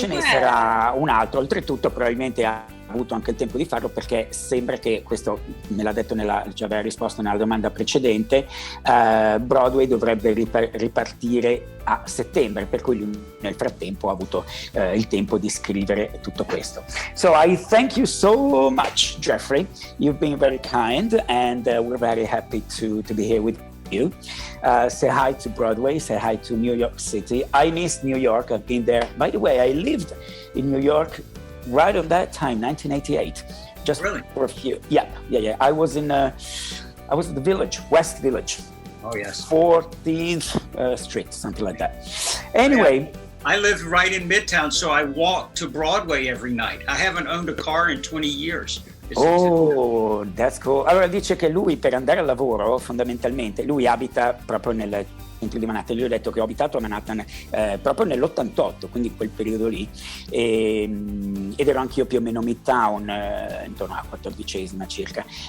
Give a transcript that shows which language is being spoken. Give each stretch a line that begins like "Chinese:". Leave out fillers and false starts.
Italian: ce ne sarà un altro, oltretutto probabilmente ha avuto anche il tempo di farlo, perché sembra che, questo me l'ha detto ci aveva risposto nella domanda precedente, Broadway dovrebbe ripartire a settembre, per cui lui nel frattempo ha avuto il tempo di scrivere tutto questo.
English: So I thank you so much, Jeffrey. You've been very kind, and we're very happy to be here with you. Say hi to Broadway, say hi to New York City. I miss New York, I've been there. By the way, I lived in New York right on that time, 1988. Just really? For a few. Yeah. I was in the Village, West Village. Oh yes. 14th Street, something like that. Anyway. I live right in Midtown, so I walk to Broadway every night. I haven't owned a car in 20 years. Oh, that's cool.
Italian: Allora dice che lui, per andare al lavoro, fondamentalmente, lui abita proprio nel centro di Manhattan. Io ho detto che ho abitato a Manhattan proprio nell'88, quindi in quel periodo lì, ed ero anch'io più o meno Midtown, intorno alla 14ª circa.